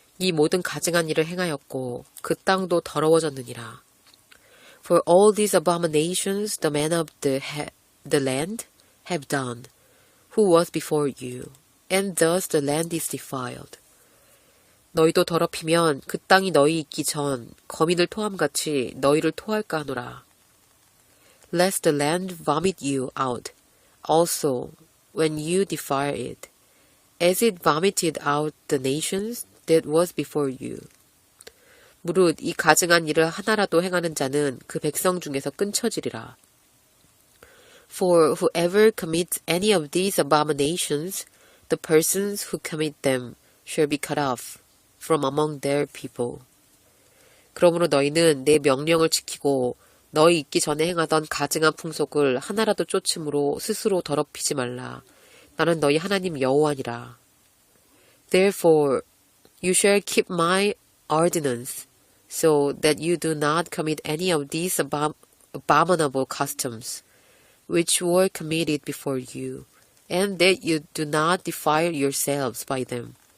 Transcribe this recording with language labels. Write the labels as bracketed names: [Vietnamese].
[Korean] 이 모든 가증한 일을 행하였고 그 땅도 더러워졌느니라. [English] For all these abominations the men of the land have done, who was before you, and thus the land is defiled. [Korean] 너희도 더럽히면 그 땅이 너희 있기 전 거민을 토함같이 너희를 토할까 하노라. [English] Lest the land vomit you out, also when you defile it, as it vomited out the nations that was before you. [Korean] 무릇 이 가증한 일을 하나라도 행하는 자는 그 백성 중에서 끊쳐지리라. [English] For whoever commits any of these abominations, the persons who commit them shall be cut off from among their people. [Korean] 그러므로 너희는 내 명령을 지키고 너희 있기 전에 행하던 가증한 풍속을 하나라도 쫓음으로 스스로 더럽히지 말라. 나는 너희 하나님 여호와니라. [English] Therefore you shall keep my ordinance, so that you do not commit any of these abominable customs, which were committed before you, and that you do not defile yourselves by them.